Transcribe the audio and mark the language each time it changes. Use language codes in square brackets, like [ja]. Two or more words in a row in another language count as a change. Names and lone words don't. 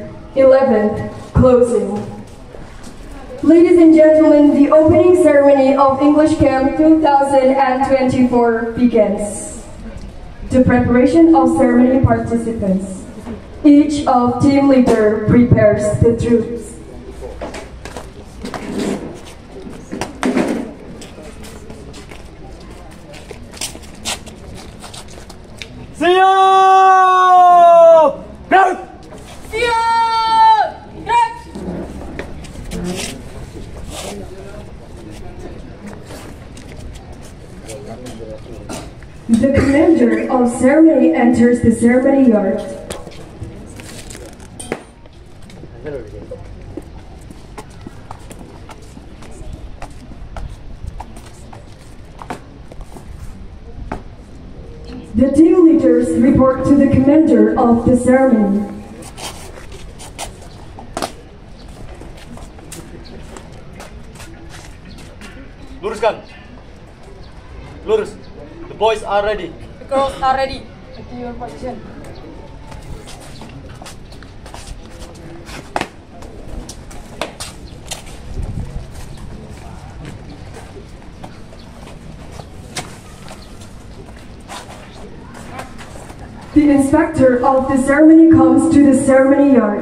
[en] 11. Closing. Ladies and gentlemen, the opening ceremony of English Camp 2024 begins. The preparation of ceremony participants. Each of team leader prepares the troops. [id] Siap! Gerak! Siap! Gerak! [en] The commander of ceremony enters the ceremony yard. The team leaders report to the commander of the ceremony. [id] Luruskan. Lurus. [en] The boys are ready. The girls are ready. Take your position. The inspector of the ceremony comes to the ceremony yard.